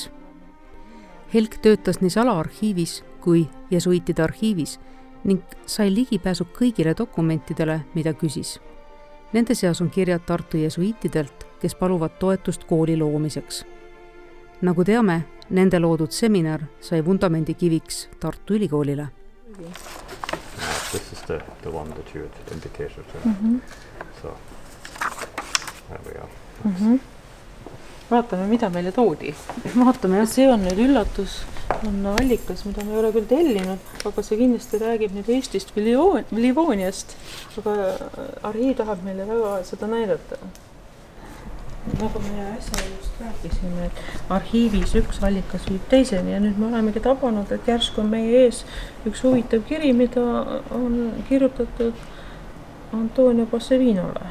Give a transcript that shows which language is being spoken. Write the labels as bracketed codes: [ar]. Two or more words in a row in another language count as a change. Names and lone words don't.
[et] Helk töötas nii salaarhiivis kui jesuiitide arhiivis ning sai ligipääsu kõigile dokumentidele, mida küsis. Nende seas on kirjad Tartu jesuiitidelt, kes paluvad toetust kooli loomiseks. Nagu teame, nende loodud seminar sai vundamendi kiviks Tartu Ülikoolile. [en] This is the one that you had indicated. So, there we are. [et] Vaatame, mida meile toodi. Vaatame, jah. See on nüüd üllatus, on allikas, mida me ei ole küll tellinud, aga see kindlasti räägib nüüd Eestist või Livooniast, aga arhiiv tahab meile väga seda näidata. Nagu me äsja just rääkisime, et arhiivis üks allikas viib teiseni ja nüüd me olemegi tabanud, et järsku on meie ees üks huvitav kiri, mida on kirjutatud Antonio Possevinole.